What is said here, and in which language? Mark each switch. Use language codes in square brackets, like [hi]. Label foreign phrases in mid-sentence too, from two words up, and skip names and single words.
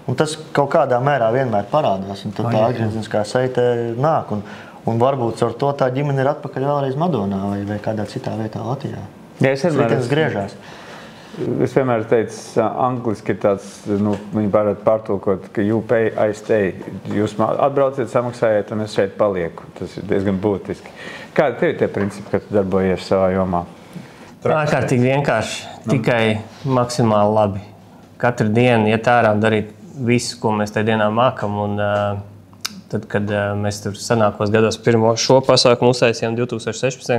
[lv] Un tas kaut kādā mērā vienmēr parādās, un tad tā atgriezniskā saite nāk. Un varbūt ar to tā ģimene ir atpakaļ vēlreiz Madonā vai kādā citā vietā Latvijā. Ja, es griežās. Es vienmēr teicu, angliski ir tāds, viņi varētu pārtulkot, ka [en] you pay, I stay. [lv] Jūs atbrauciet, samaksājiet, un es šeit palieku. Tas ir diezgan būtiski. Kādi tev ir tie principi, kad tu darbojies savā jomā? Ārkārtīgi vienkārši, tikai maksimāli labi. Katru dienu iet ārā un darīt visu, ko mēs tajā dienā mākam. Un tad, kad mēs tur sanākos gados pirmo šo pasākumu uztaisījām 2016.